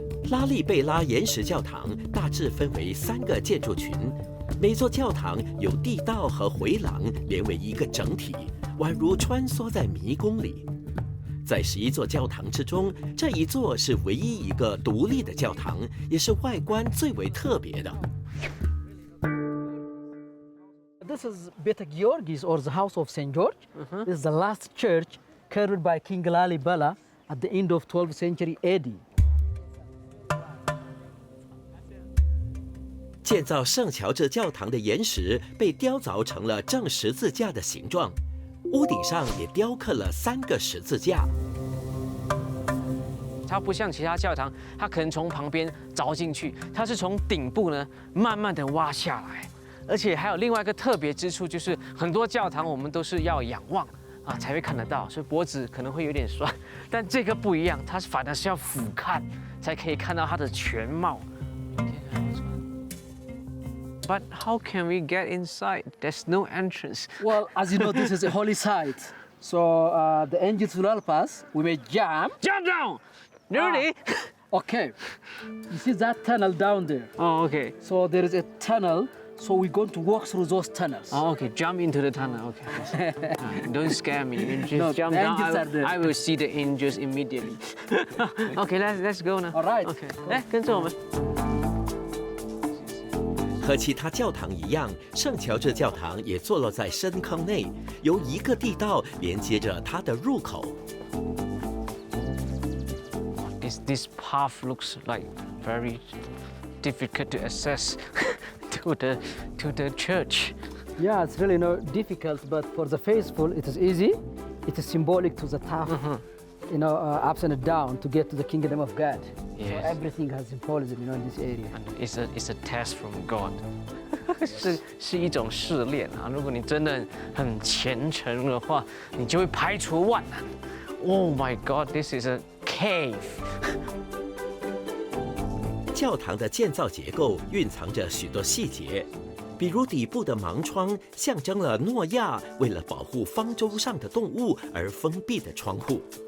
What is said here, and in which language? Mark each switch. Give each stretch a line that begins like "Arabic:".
Chinese: 拉利贝拉岩石教堂大致分为3个建筑群，每座教堂有地道和回廊连为一个整体，宛如穿梭在迷宫里。在11座教堂之中，这一座是唯一一个独立的教堂，也是外观最为特别的。
English: This is Beta Georgis, or the House of St. George. This is the last church carried by King Lalibela at the end of 12th century AD.
Chinese: 建造圣乔治教堂的岩石被雕凿成了正十字架的形状，屋顶上也雕刻了3个十字架。它不像其他教堂，它可能从旁边凿进去，它是从顶部呢慢慢的挖下来。而且还有另外一个特别之处，就是很多教堂我们都是要仰望啊才会看得到，所以脖子可能会有点酸。但这个不一样，它反而是要俯瞰才可以看到它的全貌。
English: But how can we get inside? There's no entrance. Well, as you know, this is a holy site. So the angels will help us. We may jump. Jump down! Really? Okay. You see that tunnel down there? Oh, okay. So there is a tunnel. So we're going to walk through those tunnels. Oh, okay. Jump into the tunnel. Okay. Don't scare me. You just No, jump the down. angels are there. I will see the angels immediately. Okay, let's go now. All right.
Chinese: Okay. 来，跟着我们。和其他教堂一样，圣乔治教堂也坐落在深坑内，由一个地道连接着它的入口。
English: This path looks like very difficult to access to the church. Yeah, it's really difficult, but for the faithful, it is easy. It is symbolic to the tough, ups and down to get to the kingdom of God. Yes. So everything has symbolism, in this area. And it's a test from God.
Chinese: 是一种试炼啊！如果你真的很虔诚的话，你就会排除万难。
English: Oh my God, this is a cave.
Chinese: 教堂的建造结构蕴藏着许多细节，比如底部的盲窗象征了诺亚为了保护方舟上的动物而封闭的窗户。